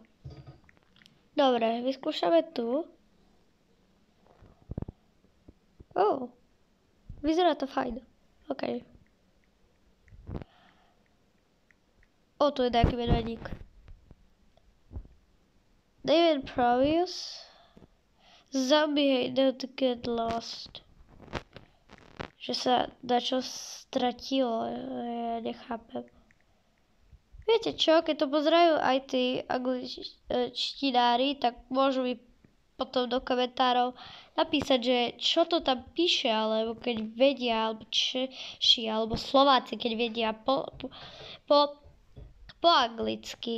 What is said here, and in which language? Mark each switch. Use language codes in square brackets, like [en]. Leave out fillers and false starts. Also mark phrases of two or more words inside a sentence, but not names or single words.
[sk] Dobre, vyskúšame tu. Vyzerá to fajn. OK. Tu je nejaký medvedík. David Provius. [en] Zombie don't get lost. [sk] Že sa dačo stratilo, ja nechápem. Viete čo, keď to pozerajú aj tí angličtinári, tak môžu mi potom do komentárov napísať, že čo to tam píše, alebo keď vedia, alebo Češi, alebo Slováci, keď vedia po anglicky.